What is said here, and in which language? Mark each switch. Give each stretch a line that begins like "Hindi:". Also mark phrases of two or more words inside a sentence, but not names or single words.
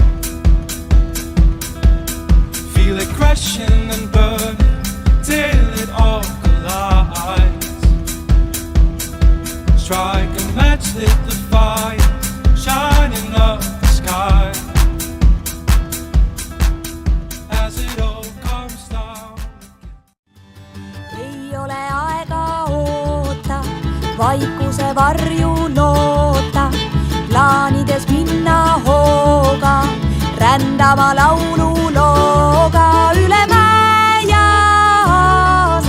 English: Feel it crashing and burning till it all collides. Strike a match, lit the fire, shining up the sky. As it all comes down.
Estonian: Ei ole aega oota, vaikuse varju loota, plaanides minna hooga, rändama laululooga üle mäe ja aasa.